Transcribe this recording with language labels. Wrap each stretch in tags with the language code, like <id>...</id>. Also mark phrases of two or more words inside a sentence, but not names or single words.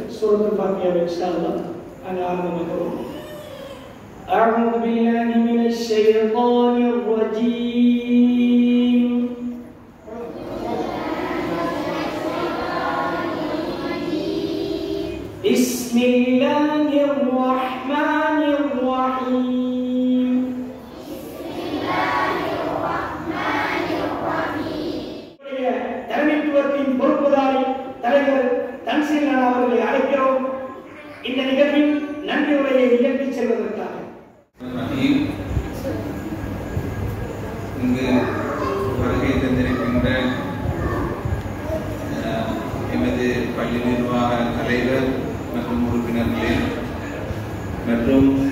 <ta>சூரத்துல் ஃபாத்திஹா</ta> <ar>إن شاء الله</ar> <ta>நாங்கள் ஆரம்பமாகிறோம்.</ta> <ar>أعوذ بالله من الشيطان الرجيم. بسم الله الرحمن الرحيم.</ar> <ta>தலைமைத்துவத்தின் பொறுப்புதாரி தலைவர் தன்சீலன் அவர்களை அழைக்கிறோம் இந்த நிகழ்வில் நன்றி உரையை நிகழ்த்தி செல்வதற்காக. இங்கு வருகை தந்திருக்கின்ற எமது பள்ளி நிர்வாக தலைவர் மற்றும் உறுப்பினர்களே மற்றும்</ta>